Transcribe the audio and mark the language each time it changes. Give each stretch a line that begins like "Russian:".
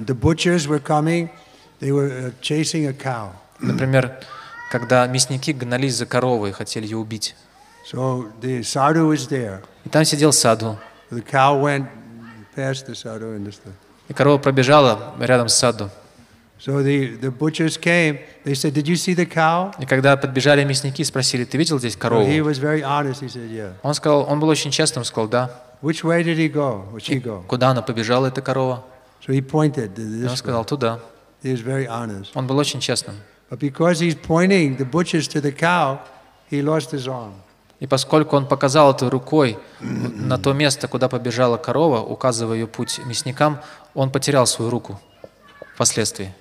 English: The butchers were coming, they were chasing a cow.
Russian: Например, когда мясники гнались за коровой и хотели ее убить.
English: So the sadhu was there.
Russian: И там сидел саду.
English: The cow went past the sadhu and this.
Russian: И корова пробежала рядом с саду.
English: So the butchers came. They said, "Did you see the cow?"
Russian: И когда подбежали мясники, спросили, ты видел здесь корову?
English: He was very honest. He said, "Yeah."
Russian: Он сказал, он был очень честным, сказал, да.
English: Which way did he go? Or she go?
Russian: Куда она побежала, эта корова?
English: So he pointed to this.
Russian: Он сказал, туда.
English: He was very honest.
Russian: Он был очень честным.
English: But because he's pointing the butchers to the cow, he lost his arm.
Russian: И поскольку он показал этой рукой на то место, куда побежала корова, указывая ее путь мясникам, он потерял свою руку впоследствии.